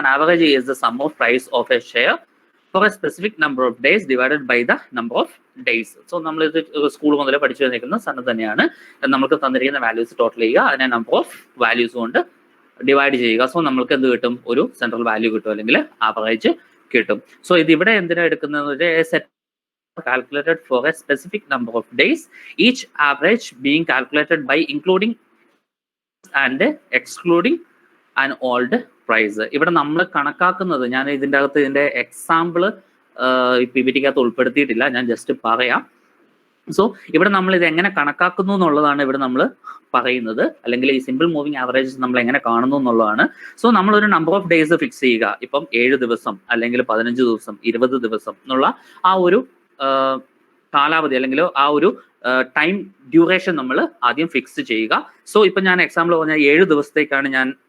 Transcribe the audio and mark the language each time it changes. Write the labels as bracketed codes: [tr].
[en] An average is the sum of price of a share for a specific number of days divided by the number of days. [ml] So നമ്മൾ ഇത് school മുതൽ പഠിച്ചു വന്നിരിക്കുന്ന സാധനം തന്നെയാണ്. നമുക്ക് തന്നിരിക്കുന്ന വാല്യൂസ് ടോട്ടൽ ചെയ്യുക, അതിനെ നമ്പർ ഓഫ് വാല്യൂസ് കൊണ്ട് ഡിവൈഡ് ചെയ്യുക. സോ നമ്മൾക്ക് എന്ത് കിട്ടും? ഒരു സെൻട്രൽ വാല്യൂ കിട്ടും, അല്ലെങ്കിൽ ആവറേജ് കിട്ടും. സോ ഇത് ഇവിടെ എന്തിനാ എടുക്കുന്നത്? [en] calculated for a specific number of days, each average being calculated by including and excluding an old price. [ml] ഇവിടെ നമ്മൾ കണക്കാക്കുന്നത്, ഞാൻ ഇതിൻ്റെ അകത്ത് ഇതിന്റെ എക്സാമ്പിൾ PPT-ക്കകത്ത് ഉൾപ്പെടുത്തിയിട്ടില്ല, ഞാൻ ജസ്റ്റ് പറയാം. സോ ഇവിടെ നമ്മൾ ഇത് എങ്ങനെ കണക്കാക്കുന്നു എന്നുള്ളതാണ് ഇവിടെ നമ്മൾ പറയുന്നത്, അല്ലെങ്കിൽ ഈ സിമ്പിൾ മൂവിങ് ആവറേജസ് നമ്മൾ എങ്ങനെ കാണുന്നു എന്നുള്ളതാണ്. സോ നമ്മൾ ഒരു നമ്പർ ഓഫ് ഡേയ്സ് ഫിക്സ് ചെയ്യുക. ഇപ്പം 7 ദിവസം, അല്ലെങ്കിൽ 15 ദിവസം, 20 ദിവസം എന്നുള്ള ആ ഒരു കാലാവധി, അല്ലെങ്കിൽ ആ ഒരു ടൈം ഡ്യൂറേഷൻ നമ്മൾ ആദ്യം ഫിക്സ് ചെയ്യുക. സോ ഇപ്പൊ ഞാൻ എക്സാമ്പിൾ പറഞ്ഞാൽ 7 ദിവസത്തേക്കാണ് ഞാൻ